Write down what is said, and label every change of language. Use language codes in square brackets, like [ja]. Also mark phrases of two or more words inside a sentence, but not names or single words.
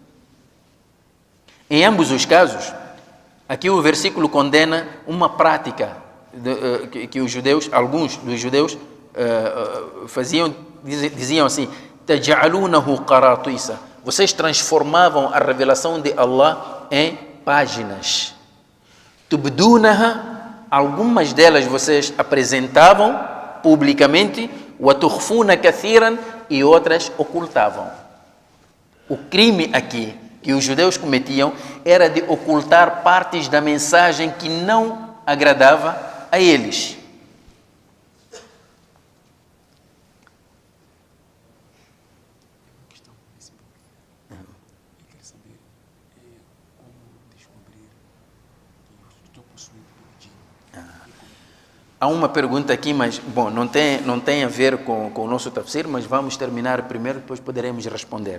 [pt] Em ambos os casos, aqui o versículo condena uma prática que os judeus, alguns dos judeus faziam, diziam assim: [ar] تجعلونه قراطيس. [pt] Vocês transformavam a revelação de Allah em páginas. Tubdunaha, algumas delas vocês apresentavam publicamente, [ar] وتخفون كثيرا, [pt] e outras ocultavam. O crime aqui que os judeus cometiam era de ocultar partes da mensagem que não agradava a eles. Há uma pergunta aqui, mas bom, não tem a ver com o nosso tafsir, mas vamos terminar primeiro, depois poderemos responder.